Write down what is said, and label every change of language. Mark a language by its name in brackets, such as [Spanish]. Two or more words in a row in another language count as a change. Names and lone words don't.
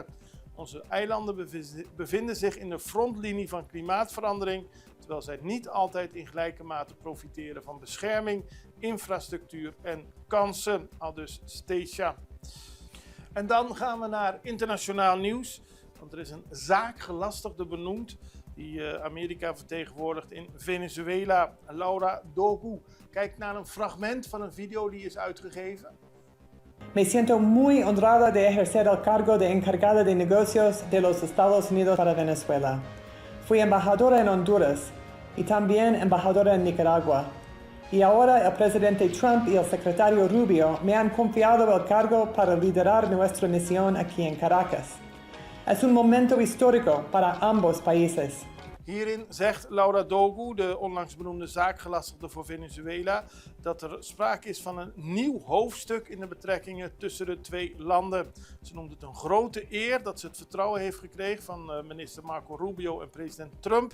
[Dutch] Onze eilanden bevinden zich in de frontlinie van klimaatverandering, terwijl zij niet altijd in gelijke mate profiteren van bescherming, infrastructuur en kansen, aldus Stacia. En dan gaan we naar internationaal nieuws. Want er is een zaakgelastigde benoemd die Amerika vertegenwoordigt in Venezuela. Laura Dogu kijkt naar een fragment van een video die is uitgegeven. [Spanish] Me siento muy honrada de ejercer el cargo de encargada de negocios de los Estados Unidos para Venezuela. Fui embajadora en Honduras y también embajadora en Nicaragua. Y ahora el presidente Trump y el secretario Rubio me han confiado el cargo para liderar nuestra misión aquí en Caracas. Es un momento histórico para ambos países. [Dutch] Hierin zegt Laura Dogu, de onlangs benoemde zaakgelastigde voor Venezuela, dat er sprake is van een nieuw hoofdstuk in de betrekkingen tussen de twee landen. Ze noemt het een grote eer dat ze het vertrouwen heeft gekregen van minister Marco Rubio en president Trump.